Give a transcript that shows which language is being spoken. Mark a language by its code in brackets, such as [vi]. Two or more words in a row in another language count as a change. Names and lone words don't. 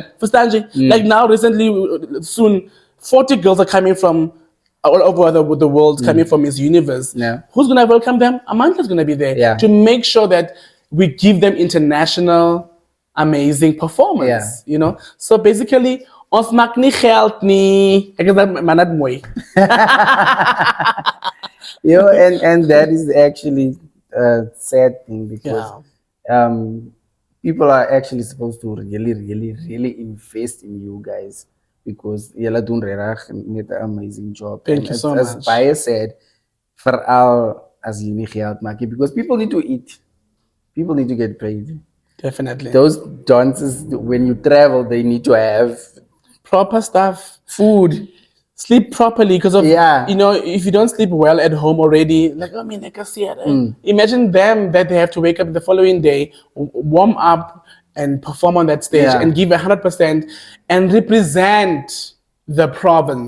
[en] Like now, recently, soon, 40 girls are coming from all over the world, coming from Miss Universe. Yeah. Who's going to welcome them? Amandla's going to be there to make sure that we give them international amazing performance, So basically, [af] ons maak nie geld nie. Ek is maar net mooi. [en] And that is actually a sad thing, because people are actually supposed to really, really, really invest in you guys, because [af] julle doen regtig net 'n amazing job. [en] Thank you so much. [af] As baie said, veral as jy nie geld maak nie, [en] because people need to eat. People need to get paid. Definitely. Those dances, when you travel, they need to have proper stuff, food, sleep properly, because of if you don't sleep well at home already, I can see it. Imagine them that they have to wake up the following day, warm up and perform on that stage and give 100% and represent the province.